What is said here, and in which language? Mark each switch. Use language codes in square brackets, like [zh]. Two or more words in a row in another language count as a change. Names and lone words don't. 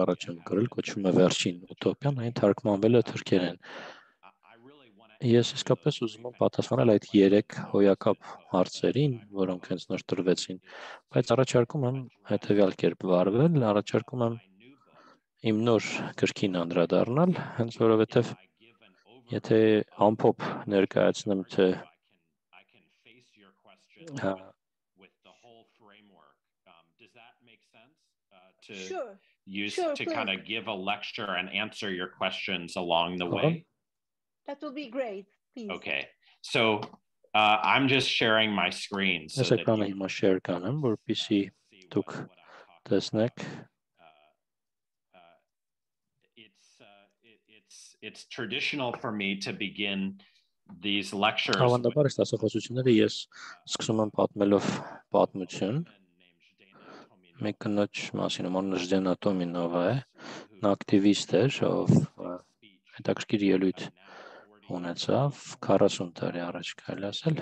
[hy] առաջ եմ գրել, կոչվում է Վերջին ուտոպիան, այն թարգմանվել է թուրքերեն Ես իսկապես ուզում եմ պատասխանել այդ 3 հոյակապ հարցերին, որոնք հենց նոր տրվեցին, բայց առաջարկում եմ հետևյալ կերպ վարվել, առաջարկում եմ իմ նոր գրքին անդրադառնալ, հենց որովհետև եթե ամփոփ ներկայացնեմ, թե [en] Sure. use Sure, to please. kind of give a lecture and answer your questions along the Uh-huh. way? That will be great. Please. Okay. So I'm just sharing my screen so [hy] Ես [en] that [hy] էկրանը [en] you [hy] հիմա share կանեմ, որպեսզի դուք տեսնեք. [en] It's traditional for me to begin these lectures. [hy] Հավանաբար այս դասախոսությունները ես սկսում եմ պատմելով պատմություն. Մեկ կնոջ մասին, ում անունը Ժդենա Տոմինովա է, նա ակտիվիստ էր, ով հետաքրքիր ելույթ ունեցավ 40 տարի առաջ, կարելի ասել.